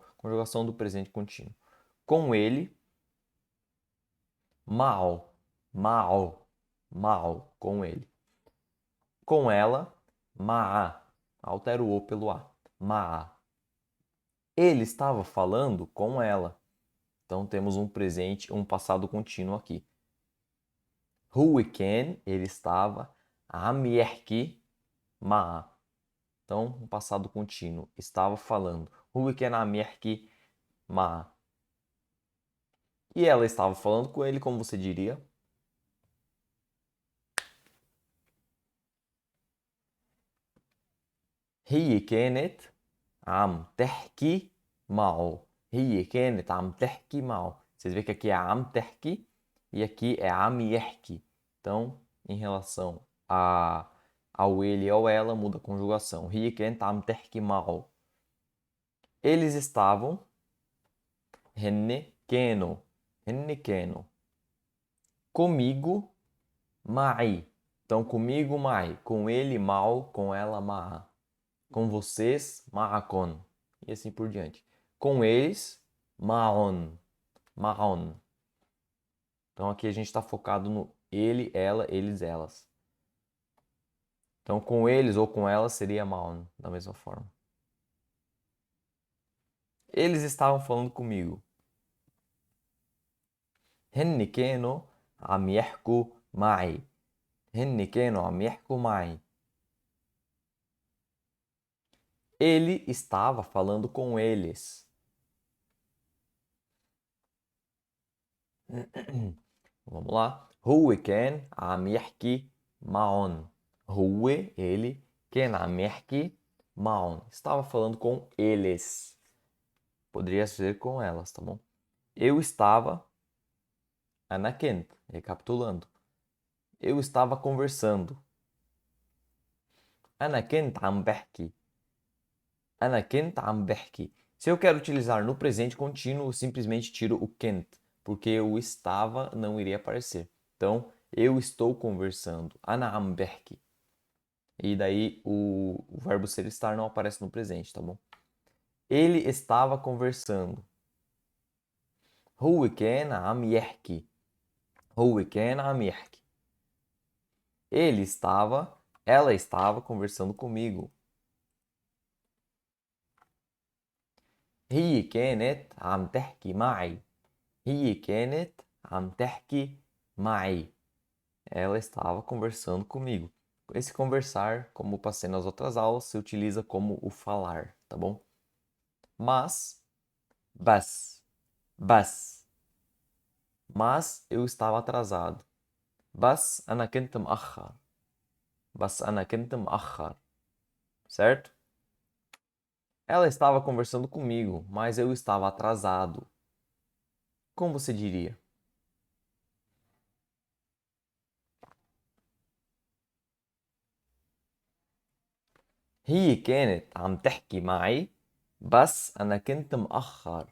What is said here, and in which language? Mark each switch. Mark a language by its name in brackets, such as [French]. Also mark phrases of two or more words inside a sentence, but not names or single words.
[Portuguese] Conjugação do presente contínuo. Com ele, mal, mal, mal, com ele. Com ela, ma'a. Altera o o pelo a. Ma'a. Ele estava falando com ela. Então temos um presente, um passado contínuo aqui. [Arabic] هو كان, [Portuguese] ele estava, [Arabic] عم يحكي مع. [Portuguese] Então, um passado contínuo, estava falando. [Arabic] هو كان عم يحكي مع. [Portuguese] E ela estava falando com ele, como você diria? [Arabic] هي كانت عم تحكي معه. هي كانت عم تحكي معه. [Portuguese] Vocês veem que aqui é [Arabic] عم تحكي [Portuguese] e aqui é [Arabic] عم يحكي. [Portuguese] Então, em relação ao ele e ao ela, muda a conjugação. [Arabic] هي كانت عم تحكي معه. [Portuguese] Eles estavam. [Arabic] هن كانوا. هن كانوا. [Portuguese] Comigo, معي. Então, comigo, معي. Com ele, mal. Com ela, مع. Com vocês, معكم. E assim por diante. Com eles, [Arabic] معهم. معهم. [Portuguese] Então, aqui a gente está focado no ele, ela, eles, elas. Então, com eles ou com elas seria معهم, da mesma forma. Eles estavam falando comigo. [Arabic] هن كانوا عم يحكوا معي. هن كانوا عم يحكوا معي. [Portuguese] Ele estava falando com eles. Vamos lá. [Arabic] هو كان عم يحكي معهم. هو, ele, كان عم يحكي معهم. [Portuguese] Estava falando com eles. Poderia ser com elas, tá bom? Eu estava, [Arabic] أنا كنت, [Portuguese] recapitulando. Eu estava conversando. [Arabic] أنا كنت عم بحكي. أنا كنت عم بحكي. [Portuguese] Se eu quero utilizar no presente contínuo, eu simplesmente tiro o كنت, porque o estava não iria aparecer. Então, eu estou conversando. [Arabic] أنا عم بحكي. [Portuguese] E daí o verbo ser estar não aparece no presente, tá bom? Ele estava conversando. [Arabic] هو كان عم يحكي. هو كان عم يحكي. [Portuguese] Ele estava, ela estava conversando comigo. [Arabic] هي كانت عم تحكي معي. هي كانت عم تحكي معي. [Portuguese] Ela estava conversando comigo. Esse conversar, como passei nas outras aulas, se utiliza como o falar, tá bom? [Arabic] Mas, بس، بس. [Portuguese] Mas eu estava atrasado. [Arabic] بس أنا كنت مأخر. بس أنا كنت مأخر. [Portuguese] Certo? Ela estava conversando comigo, mas eu estava atrasado. Como você diria? [Arabic] هي كانت عم تحكي معي بس أنا كنت مأخر.